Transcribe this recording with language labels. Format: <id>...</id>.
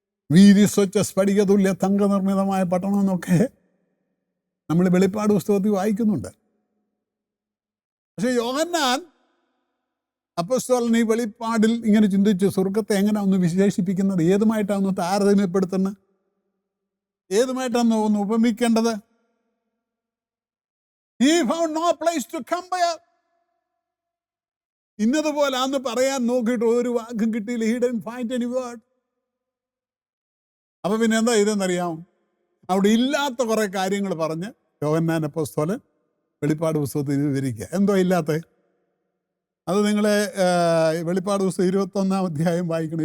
<ml>വീതി സ്വച്ഛ സ്ഫടിക തുല്യ തങ്കനിർമ്മിതമായ പട്ടണം എന്നൊക്കെ നമ്മൾ വെളിപ്പാട് പുസ്തകത്തിൽ വായിക്കുന്നുണ്ട്. പക്ഷെ യോഹന്നാൻ അപ്പോസ്തലൻ ഈ വെളിപ്പാടിൽ ഇങ്ങനെ ചിന്തിച്ചു, സ്വർഗത്തെ എങ്ങനെയാണ് ഒന്ന് വിശേഷിപ്പിക്കുന്നത്, ഏതുമായിട്ടാണ് ഒന്ന് താരതമ്യപ്പെടുത്തുന്നത്, ഏതുമായിട്ടാണ് ഒന്ന് ഉപമിക്കേണ്ടത്?</ml> <en>He found no place to compare.</en> <ml>ഇന്നതുപോലെ അന്ന് പറയാൻ നോക്കിയിട്ട് ഒരു വാക്കും കിട്ടിയില്ല.</ml> <en>He didn't find any word.</en> <ml>അപ്പൊ പിന്നെ എന്താ ഇതെന്നറിയാം? അവിടെ ഇല്ലാത്ത കുറെ കാര്യങ്ങൾ പറഞ്ഞ് യോഹന്നാൻ അപ്പോസ്തലൻ വെളിപ്പാട് പുസ്തകത്തിൽ വിവരിക്കുക. എന്തോ ഇല്ലാത്ത അത് നിങ്ങളെ വെളിപ്പാട് പുസ്തകം 21-ാം അധ്യായം വായിക്കണം.</ml>